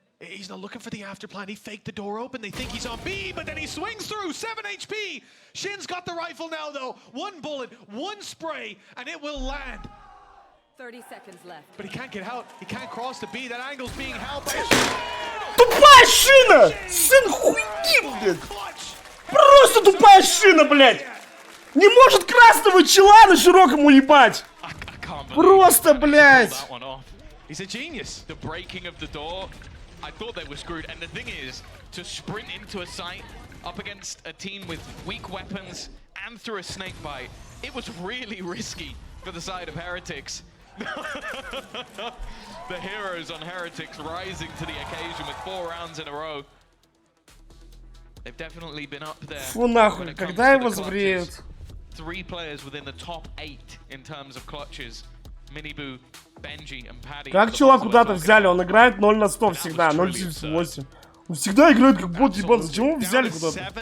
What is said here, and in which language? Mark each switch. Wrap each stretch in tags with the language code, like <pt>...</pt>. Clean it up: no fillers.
<en>He's not looking for the after plan. He faked the door open. They think he's on B, but then he swings through. 7 HP. Shin's got the rifle now, though. 1 bullet, 1 spray, and it will land. 30 seconds left. But he can't get out. He can't cross the B. That angle's being held by</en> <ru>Тупая шина! Сын хуйни, блядь! Просто тупая шина, блядь! Не может красного чела на широком уебать! Просто, блядь!</ru> <en>He's a genius. The breaking of the door, I thought they were screwed. And the thing is, to sprint into a site up against a team with weak weapons and through a snake bite, it was really risky for the side of Heretics. The heroes on Heretics rising to the occasion with 4 rounds in a row. They've definitely been up there.</en> <ru>Фу нахуй, когда его сбреют?</ru> <en>3 players within the top 8 in terms of clutches. Miniboo, Benji and Paddy.</en> <ru>Как чела куда-то взяли? Он играет 0 на 100 всегда, 0.78. Он всегда играет как бот ебан. Зачем его взяли куда-то?</ru>